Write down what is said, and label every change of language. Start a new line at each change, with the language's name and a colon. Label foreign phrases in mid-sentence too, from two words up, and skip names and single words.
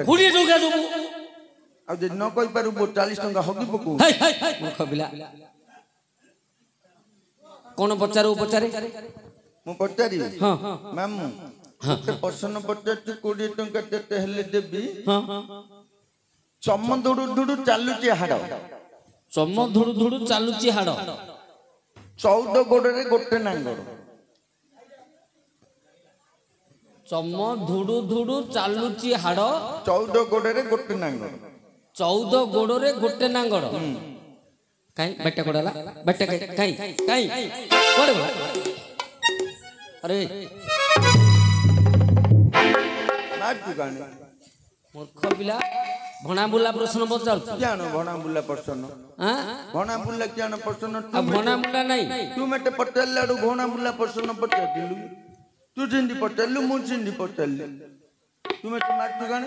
Odia: 20 ଟଙ୍କା ଦେବୁ ଆର ଯେ ନ କଇ ପାରୁ 40 ଟଙ୍କା ହଗି ପକୁ ହାଇ ହାଇ ମୂର୍ଖ ପିଲା କୋନ ପଚାରୁ ପଚାରେ ମୁ ପଚାରି হ্যাঁ ମାମୁ ତେ ପ୍ରଶ୍ନ ପଚାରଛି 20 ଟଙ୍କା ତେତେ ହେଲେ ଦେବି হ্যাঁ ଚମ ଦୁଡ଼ୁ ଦୁଡ଼ୁ ଚାଲୁଚି ହାଡ଼ ଚମ ଧୁଡ଼ୁ ଧୁଡ଼ୁ ଚାଲୁଚି ହାଡ଼ 14 ଗୋଡ଼ରେ ଗୋଟେ ନାଙ୍ଗଡ଼ ଚମ ଧୁଡ଼ୁ ଧୁଡ଼ୁ ଚାଲୁଚି ହାଡ଼ 14 ଗୋଡ଼ରେ ଗୋଟେ ନାଙ୍ଗଡ଼ 14 ଗୋଡ଼ରେ ଗୋଟେ ନାଙ୍ଗଡ଼ କାଇ ବେଟା କୋଡାଲା ବେଟା କାଇ କାଇ କୋଡ଼େ ବଲା ଆରେ ମାର ତୁ ଗାନେ ମୂର୍ଖ ପିଲା ଭଣା ବୁଲା ପ୍ରଶ୍ନ ପଚାର ଜାଣୋ ଭଣା ବୁଲା ପ୍ରଶ୍ନ হ্যাঁ ଭଣା ବୁଲା ଜାଣୋ ପ୍ରଶ୍ନ ଭଣା ବୁଲା ନାଇ ତୁ ମେଟେ ପଚାରଲାଡ଼ୁ ଭଣା ବୁଲା ପ୍ରଶ୍ନ ପଚାରଦିଲୁ ତୁ ଜିନ୍ଦି ପଚାରଲୁ ମୁ ଜିନ୍ଦି ପଚାରଲି ତୁ ମେଟେ ମାର ତୁ ଗାନେ